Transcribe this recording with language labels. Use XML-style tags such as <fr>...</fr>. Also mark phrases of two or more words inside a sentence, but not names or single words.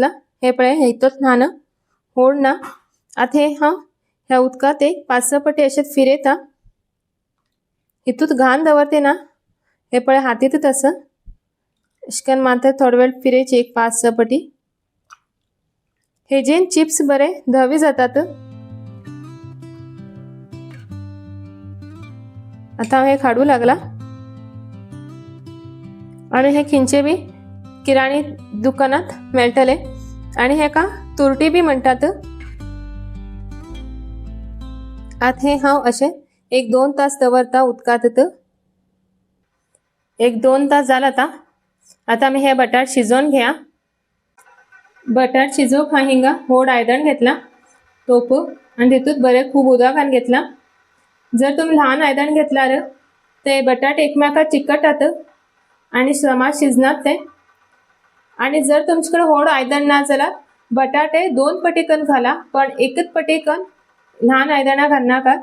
<kok>हे पळे हितूत ल्हान होड ना. आता हे हांव ह्या उदकात एक 5-6 पटी अशेत फिरयता. हितूत घाण दवरते ना. हे पळे हातीतच असं अशकन मात्र थोडे वेळ फिरयचे एक 5-6 पटी. हे जे चिप्स बरे धवे जातात. आता हे काढू लागला आणि हे खिंचे बी किराणी दुकानात मेळटले आणि हे का तुरटी बी म्हणतात. आता हे हांव असे 1-2 तास दवरता उदकात. 1-2 तास जाला आता.</kok> <mr>आता मी हे बटाट शिजवून घ्या.</mr> <kok>बटाट शिजोवक हांवें हिंगा व्हड आयदन घेतला तोप आनी तितूंत बरें खूब उदक घालून घेतला। जर तुमी ल्हान आयदन घेतल्यार ते बटाट एकमेकाक चिकटतात आनी समाज शिजनात ते। आनी जर तुमचे कडेन व्हड आयदन ना जाल्यार बटाटे 2 पटी करून घाला, पण एकच पटी करून ल्हान आयदनां घालनाकात।</kok>